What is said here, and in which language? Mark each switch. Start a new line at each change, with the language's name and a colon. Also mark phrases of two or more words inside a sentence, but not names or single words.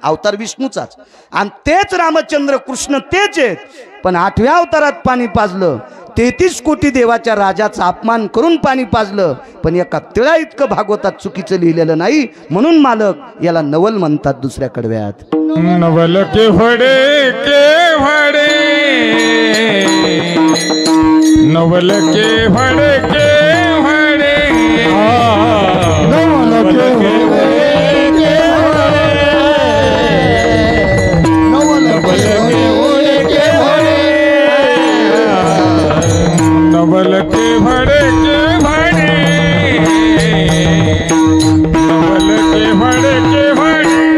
Marathi: अवतार विष्णूचाच, आणि तेच रामचंद्र कृष्ण तेच आहेत, पण 8व्या अवतारात पाणी पाजलं. 33 कोटी देवाच्या राजाचा अपमान करून पाणी पाजलं, पण एका तिळा इतकं भागवतात चुकीचं लिहिलेलं नाही. म्हणून मालक याला नवल म्हणतात दुसऱ्या कडव्यात. नवल केव्हाडे केव्हाडे, नवल केव्हाडे केव्हाडे, नवल केव्हाडे नवल के भड़े के भड़े, नवल के भड़े के भड़े,